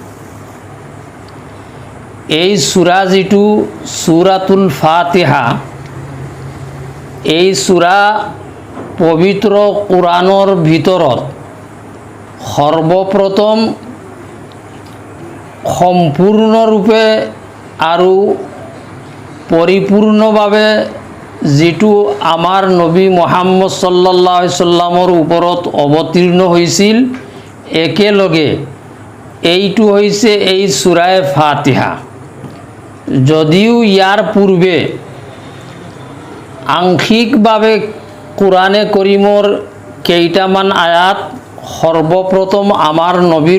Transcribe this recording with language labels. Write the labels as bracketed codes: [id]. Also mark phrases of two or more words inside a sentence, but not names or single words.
[as] এই সূৰা যিটো সূৰাতুল ফাতিহা, এই সূৰা পবিত্ৰ কোৰআনৰ ভিতৰত সৰ্বপ্ৰথম সম্পূৰ্ণৰূপে আৰু পৰিপূৰ্ণভাৱে যিটো আমাৰ নবী মুহাম্মদ [ar] صلى الله عليه [as] সাল্লামৰ ওপৰত অৱতীৰ্ণ হৈছিল, একেলগে এইটো হৈছে এই সূৰাই ফাতিহা। যদিও ইয়াৰ পূৰ্বে আংশিকভাৱে কোৰআনে কৰিমৰ কেইটামান আয়াত সৰ্বপ্ৰথম আমাৰ নবীৰ